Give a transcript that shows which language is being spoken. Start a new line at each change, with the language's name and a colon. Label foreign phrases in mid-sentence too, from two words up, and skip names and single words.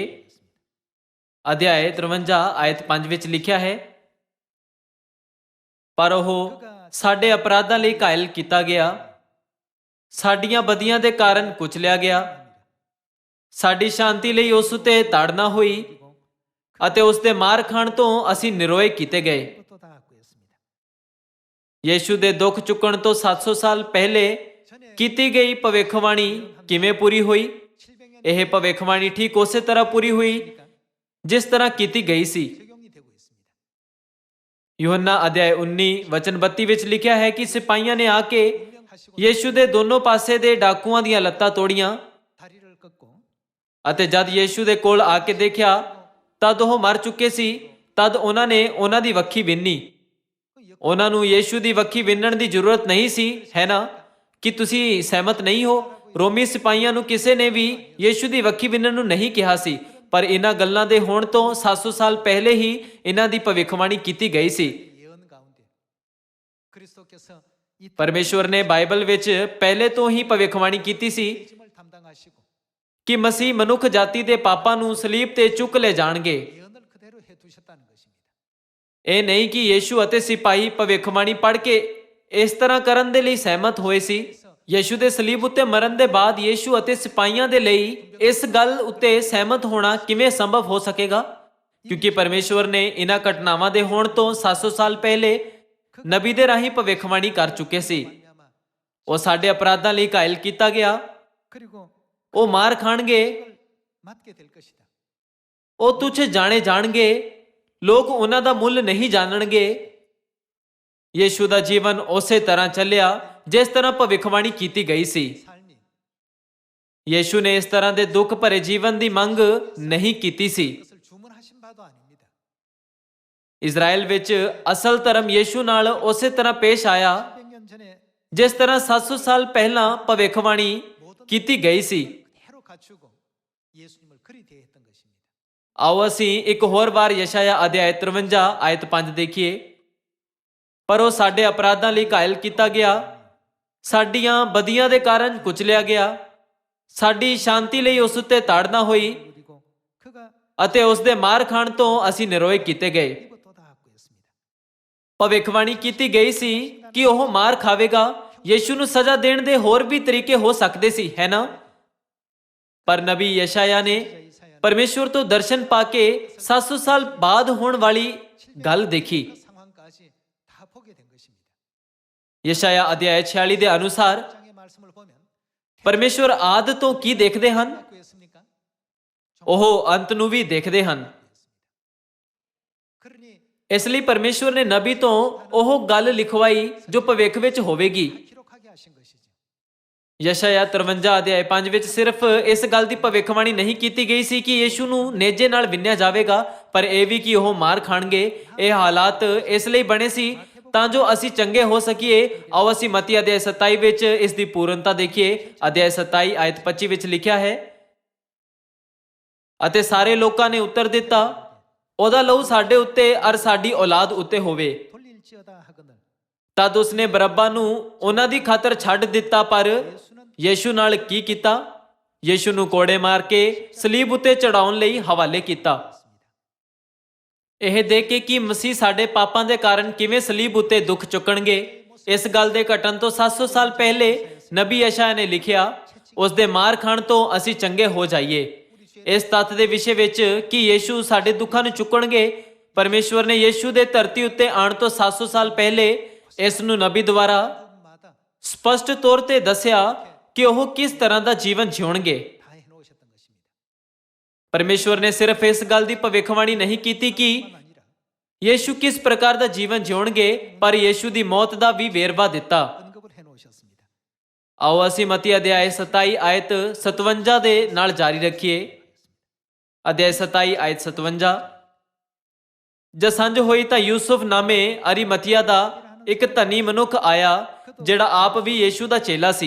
Punjabi: ਅਧਿਆਇ 53 ਆਇਤ 5 ਵਿੱਚ ਲਿਖਿਆ ਹੈ, ਪਰ ਉਹ ਸਾਡੇ ਅਪਰਾਧਾਂ ਲਈ ਘਾਇਲ ਕੀਤਾ ਗਿਆ, ਸਾਡੀਆਂ ਬਦੀਆਂ ਦੇ ਕਾਰਨ ਕੁਚਲਿਆ ਗਿਆ, ਸਾਡੀ ਸ਼ਾਂਤੀ ਲਈ ਉਸ ਉਤੇ ਤਾੜਨਾ ਹੋਈ ਅਤੇ ਉਸ ਦੇ ਮਾਰ ਖਾਣ ਤੋਂ ਅਸੀਂ ਨਿਰੋਏ ਕੀਤੇ ਗਏ। ਯੀਸ਼ੂ ਦੇ ਦੁੱਖ ਚੁੱਕਣ ਤੋਂ 700 ਸਾਲ ਪਹਿਲੇ ਕੀਤੀ ਗਈ ਭਵਿੱਖਬਾਣੀ ਕਿਵੇਂ ਪੂਰੀ ਹੋਈ? ਇਹ ਭਵਿੱਖਬਾਣੀ ਠੀਕ ਉਸੇ ਤਰ੍ਹਾਂ ਪੂਰੀ ਹੋਈ ਜਿਸ ਤਰ੍ਹਾਂ ਕੀਤੀ ਗਈ ਸੀ।
Korean: 적용이 되고 있습니다.
Punjabi: ਯੋਹੰਨਾ ਅਧਿਆਇ 19 ਵਚਨ 32 ਵਿੱਚ ਲਿਖਿਆ ਹੈ ਕਿ ਸਿਪਾਹੀਆਂ ਨੇ ਆ ਕੇ ਯੀਸ਼ੂ ਦੇ ਦੋਨੋਂ ਪਾਸੇ ਦੇ ਡਾਕੂਆਂ ਦੀਆਂ ਲੱਤਾਂ ਤੋੜੀਆਂ
Korean: 다리를 꺾고
Punjabi: ਅਤੇ ਜਦ ਯੀਸ਼ੂ ਦੇ ਕੋਲ ਆ ਕੇ ਦੇਖਿਆ ਤਦ ਉਹ ਮਰ ਚੁੱਕੇ ਸੀ। ਤਦ ਉਹਨਾਂ ਨੇ ਉਹਨਾਂ ਦੀ ਵੱਖੀ ਵਿੰਨੀ। ਉਹਨਾਂ ਨੂੰ ਯੀਸ਼ੂ ਦੀ ਵੱਖੀ ਵਿੰਨਣ ਦੀ ਜ਼ਰੂਰਤ ਨਹੀਂ ਸੀ, ਹੈ ਨਾ? ਕਿ ਤੁਸੀਂ ਸਹਿਮਤ ਨਹੀਂ ਹੋ? ਰੋਮੀ ਸਿਪਾਹੀਆਂ ਨੂੰ ਕਿਸੇ ਨੇ ਵੀ ਯੀਸ਼ੂ ਦੀ ਵੱਖੀ ਵਿੰਨਣ ਨੂੰ ਨਹੀਂ ਕਿਹਾ ਸੀ, ਪਰ ਇਹਨਾਂ ਗੱਲਾਂ ਦੇ ਹੋਣ ਤੋਂ 700 ਸਾਲ ਪਹਿਲੇ ਹੀ ਇਹਨਾਂ ਦੀ ਭਵਿੱਖਬਾਣੀ ਕੀਤੀ ਗਈ ਸੀ।
Korean: 예언 가운데 그리스도께서 이
Punjabi: ਪਰਮੇਸ਼ਵਰ ਨੇ ਬਾਈਬਲ ਵਿੱਚ ਪਹਿਲੇ ਤੋਂ ਹੀ ਭਵਿੱਖਬਾਣੀ ਕੀਤੀ ਸੀ
Korean: 짐을 담당하시고
Punjabi: ਕਿ ਮਸੀਹ ਮਨੁੱਖ ਜਾਤੀ ਦੇ ਪਾਪਾਂ ਨੂੰ ਸਲੀਬ ਤੇ ਚੁੱਕ ਲੈ ਜਾਣਗੇ।
Korean: 예언을 그대로 해 두셨다는 것입니다.
Punjabi: ਇਹ ਨਹੀਂ ਕਿ ਯੀਸ਼ੂ ਅਤੇ ਸਿਪਾਹੀ ਭਵਿੱਖਬਾਣੀ ਪੜ੍ਹ ਕੇ ਇਸ ਤਰ੍ਹਾਂ ਕਰਨ ਦੇ ਲਈ ਸਹਿਮਤ ਹੋਏ ਸੀ। ਯੀਸ਼ੂ ਦੇ ਸਲੀਬ ਉੱਤੇ ਮਰਨ ਦੇ ਬਾਅਦ ਯੀਸ਼ੂ ਅਤੇ ਸਿਪਾਹੀਆਂ ਦੇ ਲਈ ਇਸ ਗੱਲ ਉੱਤੇ ਸਹਿਮਤ ਹੋਣਾ ਕਿਵੇਂ ਸੰਭਵ ਹੋ ਸਕੇਗਾ? ਕਿਉਂਕਿ ਪਰਮੇਸ਼ਵਰ ਨੇ ਇਹਨਾਂ ਘਟਨਾਵਾਂ ਦੇ ਹੋਣ ਤੋਂ 700 ਸਾਲ ਪਹਿਲੇ ਨਬੀ ਦੇ ਰਾਹੀਂ ਭਵਿੱਖਬਾਣੀ ਕਰ ਚੁੱਕੇ ਸੀ। ਉਹ ਸਾਡੇ ਅਪਰਾਧਾਂ ਲਈ ਘਾਇਲ ਕੀਤਾ ਗਿਆ,
Korean: 그리고
Punjabi: ਉਹ ਮਾਰ ਖਾਣਗੇ,
Korean: 맞게 될 것이다.
Punjabi: ਉਹ ਤੁਛ ਜਾਣੇ ਜਾਣਗੇ, ਲੋਕ ਉਹਨਾਂ ਦਾ ਮੁੱਲ ਨਹੀਂ ਜਾਣਨਗੇ। ਯੀਸ਼ੂ ਦਾ ਜੀਵਨ ਉਸੇ ਤਰ੍ਹਾਂ ਚੱਲਿਆ ਜਿਸ ਤਰ੍ਹਾਂ ਭਵਿੱਖਬਾਣੀ ਕੀਤੀ ਗਈ ਸੀ।
Korean: 삶이
Punjabi: ਯੀਸ਼ੂ ਨੇ ਇਸ ਤਰ੍ਹਾਂ ਦੇ ਦੁੱਖ ਭਰੇ ਜੀਵਨ ਦੀ ਮੰਗ ਨਹੀਂ ਕੀਤੀ ਸੀ।
Korean: 그것을 주문하신 바도 아닙니다.
Punjabi: ਇਜ਼ਰਾਈਲ ਵਿੱਚ ਅਸਲ ਧਰਮ ਯੀਸ਼ੂ ਨਾਲ ਉਸੇ ਤਰ੍ਹਾਂ ਪੇਸ਼ ਆਇਆ
Korean: 700년 전에
Punjabi: ਜਿਸ ਤਰ੍ਹਾਂ 700 ਸਾਲ ਪਹਿਲਾਂ ਭਵਿੱਖਬਾਣੀ ਕੀਤੀ ਗਈ ਸੀ।
Korean: 그대로 갖추고 예수님을 그리 대했던 것입니다.
Punjabi: ਆਓ ਅਸੀਂ ਇੱਕ ਹੋਰ ਵਾਰ ਯਸ਼ਾਇਆ ਅਧਿਆਇ 53 ਆਇਤ 5 ਦੇਖੀਏ। ਪਰ ਉਹ ਸਾਡੇ ਅਪਰਾਧਾਂ ਲਈ ਘਾਇਲ ਕੀਤਾ ਗਿਆ, ਸਾਡੀਆਂ ਬਦੀਆਂ ਦੇ ਕਾਰਨ ਕੁਚਲਿਆ ਗਿਆ, ਸਾਡੀ ਸ਼ਾਂਤੀ ਲਈ ਉਸ ਉੱਤੇ ਤਾੜਨਾ ਹੋਈ
Korean: 그리고 그가
Punjabi: ਅਤੇ ਉਸ ਦੇ ਮਾਰ ਖਾਣ ਤੋਂ ਅਸੀਂ ਨਿਰੋਏ ਕੀਤੇ ਗਏ।
Korean: 입어 돋아왔고였습니다.
Punjabi: ਭਵਿੱਖਬਾਣੀ ਕੀਤੀ ਗਈ ਸੀ ਕਿ ਉਹ ਮਾਰ ਖਾਵੇਗਾ। ਯੀਸ਼ੂ ਨੂੰ ਸਜ਼ਾ ਦੇਣ ਦੇ ਹੋਰ ਵੀ ਤਰੀਕੇ ਹੋ ਸਕਦੇ ਸੀ, ਹੈ ਨਾ? ਪਰ ਨਬੀ ਯਸ਼ਾਇਆ ਨੇ ਪਰਮੇਸ਼ਵਰ ਤੋਂ ਦਰਸ਼ਨ ਪਾ ਕੇ 700 ਸਾਲ ਬਾਅਦ ਹੋਣ ਵਾਲੀ ਗੱਲ ਦੇਖੀ।
Korean: 그 상황까지 다 보게 된 것입니다.
Punjabi: ਯਸ਼ਾਇਆ ਅਧਿਆਇ 46 ਦੇ ਅਨੁਸਾਰ
Korean: 장의 말씀을 보면
Punjabi: ਪਰਮੇਸ਼ਵਰ ਆਦ ਤੋਂ ਕੀ ਦੇਖਦੇ ਹਨ?
Korean: 구했습니까?
Punjabi: ਉਹ ਅੰਤ ਨੂੰ ਵੀ ਦੇਖਦੇ ਹਨ।
Korean: 그러니
Punjabi: ਇਸ ਲਈ ਪਰਮੇਸ਼ਵਰ ਨੇ ਨਬੀ ਤੋਂ ਉਹ ਗੱਲ ਲਿਖਵਾਈ ਜੋ ਭਵਿੱਖ ਵਿੱਚ ਹੋਵੇਗੀ।
Korean: 기록하게 하신 것이죠.
Punjabi: ਯਸ਼ਾਇਆ 53 ਅਧਿਆਇ 5 ਵਿੱਚ ਸਿਰਫ ਇਸ ਗੱਲ ਦੀ ਭਵਿੱਖਬਾਣੀ ਨਹੀਂ ਕੀਤੀ ਗਈ ਸੀ ਕਿ ਯੀਸ਼ੂ ਨੂੰ ਨੇਜੇ ਨਾਲ ਵਿੰਨਿਆ ਜਾਵੇਗਾ, ਪਰ ਇਹ ਵੀ ਕਿ ਉਹ ਮਾਰ ਖਾਣਗੇ। ਇਹ ਹਾਲਾਤ ਇਸ ਲਈ ਬਣੇ ਸੀ ਤਾਂ ਜੋ ਅਸੀਂ ਚੰਗੇ ਹੋ ਸਕੀਏ। ਆਓ ਅਸੀਂ ਮਤੀ ਅਧਿਆਇ 27 ਵਿੱਚ ਇਸ ਦੀ ਪੂਰਨਤਾ ਦੇਖੀਏ। ਅਧਿਆਇ 27 ਆਇਤ 25 ਵਿੱਚ ਲਿਖਿਆ ਹੈ, ਅਤੇ ਸਾਰੇ ਲੋਕਾਂ ਨੇ ਉੱਤਰ ਦਿੱਤਾ, ਉਹਦਾ ਲਹੂ ਸਾਡੇ ਉੱਤੇ ਅਰ ਸਾਡੀ ਔਲਾਦ ਉੱਤੇ ਹੋਵੇ।
Korean: 돌릴지어다 하거늘
Punjabi: ਤਦ ਉਸਨੇ ਬਰੱਬਾ ਨੂੰ ਉਹਨਾਂ ਦੀ ਖਾਤਰ ਛੱਡ ਦਿੱਤਾ, ਪਰ ਯੀਸ਼ੂ ਨਾਲ ਕੀ ਕੀਤਾ? ਯੀਸ਼ੂ ਨੂੰ ਕੋੜੇ ਮਾਰ ਕੇ ਸਲੀਬ ਉੱਤੇ ਚੜਾਉਣ ਲਈ ਹਵਾਲੇ ਕੀਤਾ। ਇਹ ਦੇਖ ਕੇ ਕਿ ਮਸੀਹ ਸਾਡੇ ਪਾਪਾਂ ਦੇ ਕਾਰਨ ਕਿਵੇਂ ਸਲੀਬ ਉੱਤੇ ਦੁੱਖ ਚੁੱਕਣਗੇ, ਇਸ ਗੱਲ ਦੇ ਘਟਨ ਤੋਂ 700 ਸਾਲ ਪਹਿਲੇ ਨਬੀ ਯਸ਼ਾਇਆ ਨੇ ਲਿਖਿਆ, ਉਸ ਦੇ ਮਾਰ ਖਾਣ ਤੋਂ ਅਸੀਂ ਚੰਗੇ ਹੋ ਜਾਈਏ। ਇਸ ਤੱਥ ਦੇ ਵਿਸ਼ੇ ਵਿੱਚ ਕਿ ਯੀਸ਼ੂ ਸਾਡੇ ਦੁੱਖਾਂ ਨੂੰ ਚੁੱਕਣਗੇ, ਪਰਮੇਸ਼ਵਰ ਨੇ ਯੀਸ਼ੂ ਦੇ ਧਰਤੀ ਉੱਤੇ ਆਉਣ ਤੋਂ 700 ਸਾਲ ਪਹਿਲੇ ਇਸ ਨੂੰ ਨਬੀ ਦੁਆਰਾ
Korean: 마다
Punjabi: ਸਪਸ਼ਟ ਤੌਰ ਤੇ ਦੱਸਿਆ ਕਿ ਉਹ ਕਿਸ ਤਰ੍ਹਾਂ ਦਾ ਜੀਵਨ ਜਿਉਣਗੇ।
Korean: 다 해놓으셨던 것입니다.
Punjabi: ਪਰਮੇਸ਼ਵਰ ਨੇ ਸਿਰਫ ਇਸ ਗੱਲ ਦੀ ਭਵਿੱਖਬਾਣੀ ਨਹੀਂ ਕੀਤੀ ਕਿ
Korean: 아니라
Punjabi: ਯੀਸ਼ੂ ਕਿਸ ਪ੍ਰਕਾਰ ਦਾ ਜੀਵਨ ਜਿਉਣਗੇ, ਪਰ ਯੀਸ਼ੂ ਦੀ ਮੌਤ ਦਾ ਵੀ ਵੇਰਵਾ ਦਿੱਤਾ।
Korean: 언급을 해놓으셨습니다.
Punjabi: ਆਓ ਅਸੀਂ ਮਤੀ ਅਧਿਆਇ 27 ਆਇਤ 57 ਦੇ ਨਾਲ ਜਾਰੀ ਰੱਖੀਏ। ਅਧਿਆਇ 27 ਆਇਤ 57। ਜਦ ਸੰਝ ਹੋਈ ਤਾਂ ਯੂਸੁਫ ਨਾਮੇ ਅਰੀਮਥੀਆ ਦਾ ਇੱਕ ਧਨੀ ਮਨੁੱਖ ਆਇਆ, ਜਿਹੜਾ ਆਪ ਵੀ ਯੀਸ਼ੂ ਦਾ ਚੇਲਾ ਸੀ।